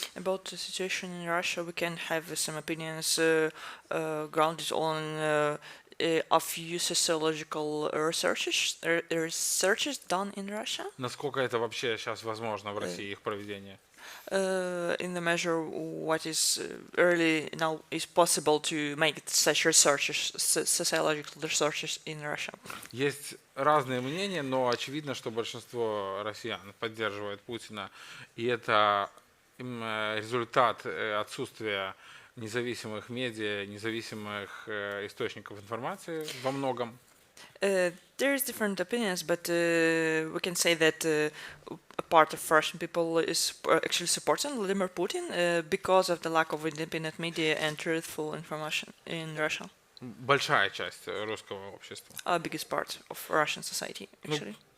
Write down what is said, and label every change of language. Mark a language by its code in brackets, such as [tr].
[en] About the situation in Russia, we can have some opinions grounded on a few sociological researches done in Russia. [ru] Насколько это вообще сейчас возможно в России, их проведение? [en] In the measure what is early now is possible to make such researches, sociological researches in Russia. [ru] Есть разные мнения, но очевидно, что большинство россиян поддерживает Путина, и это результат отсутствия независимых медиа, независимых источников информации во многом. [en] There is different opinions, but we can say that a part of Russian people is actually supporting Vladimir Putin because of the lack of independent media and truthful information in Russia. [ru] Большая часть русского общества. [en] Biggest part of Russian society, actually.